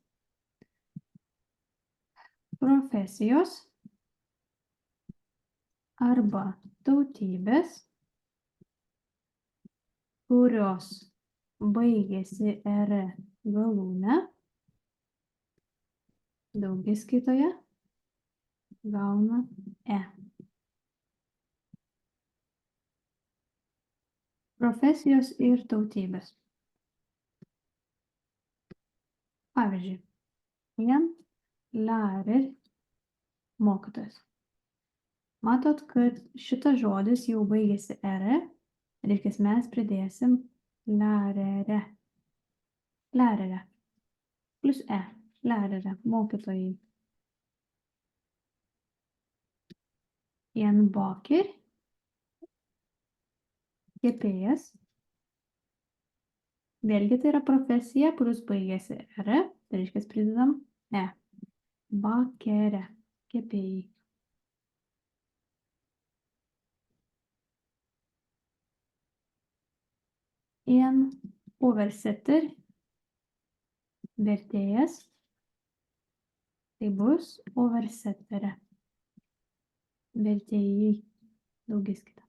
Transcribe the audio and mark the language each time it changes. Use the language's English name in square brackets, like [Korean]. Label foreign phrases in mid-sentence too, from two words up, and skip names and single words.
[Lithuanian] Profesijos arba tautybės, kurios baigėsi R galūne, daugiskaitoje gauna E. Profesijos ir tautybės. Pavyzdžiui, [Norwegian] en lærer mokytojas. [Lithuanian] Matot, kad šitas žodis jau baigėsi R, reiškia mes pridėsim lærere. Lærere. Plus E. Lærere. Mokytojai. [Norwegian] En baker. [Lithuanian] Kepėjas. Vėlgi tai yra profesija, plus baigėsi R, tai reiškia pridedam E. Bakere. Kepėjai. [Norwegian] En oversetter, [Lithuanian] vertėjas, tai bus oversettere, vertėjai, daugiskaita.